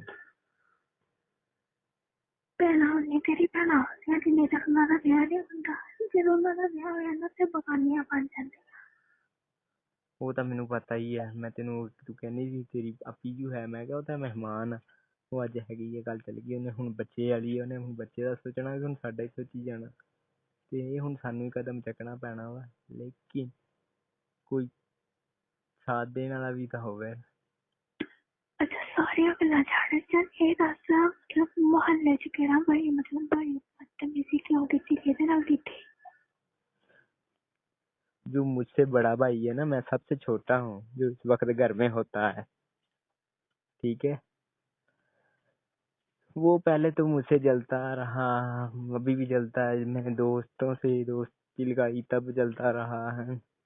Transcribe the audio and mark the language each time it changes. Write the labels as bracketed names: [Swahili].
[Punjabi] भैन होनी तेरी भैन होंदियां जिन्ने तक उन्होंने ब्याह नहीं होंदा, जो उन्होंने ब्याह हो जाता ते बगानियां बन जांदियां। वो तो मैनू पता ही है। मैं तेनू तू कहनी सी तेरी आपी क्यों है, मैं क्या वो तो मेहमान आ, ਉਹ ਅੱਜ ਹੈਗੀ ਹੈ ਕੱਲ ਚਲੀ ਗਈ, ਉਹਨੇ ਹੁਣ ਬੱਚੇ ਵਾਲੀ ਉਹਨੇ ਹੁਣ ਬੱਚੇ ਦਾ ਸੋਚਣਾ ਕਿ ਹੁਣ ਸਾਡਾ ਹੀ ਸੋਚੀ ਜਾਣਾ, ਤੇ ਇਹ ਹੁਣ ਸਾਨੂੰ ਹੀ ਕਦਮ ਚੱਕਣਾ ਪੈਣਾ ਵਾ, ਲੇਕਿਨ ਕੋਈ ਸਾਥ ਦੇਣ ਵਾਲਾ ਵੀ ਤਾਂ ਹੋਵੇ। ਅੱਛਾ ਸਾਰੀਆਂ ਗੱਲਾਂ ਛੱਡ, ਚੱਲ ਇਹ ਦੱਸ ਮਤਲਬ ਮੁਹੱਲੇ ਚ ਕਿਹੜਾ ਭਾਈ ਮਤਲਬ ਭਾਈ ਬਦਤਮੀਜ਼ੀ ਕਿਉਂ ਕੀਤੀ, ਕਿਹਦੇ ਨਾਲ ਕੀਤੀ? [Hindi] जो मुझसे बड़ा भाई है ना, मैं सबसे छोटा हूँ जो इस वक्त घर में होता है, ठीक है, वो पहले तो मुझसे जलता रहा, अभी भी जलता है, मैं दोस्तों से दोस्ती लगाई तब जलता रहा है।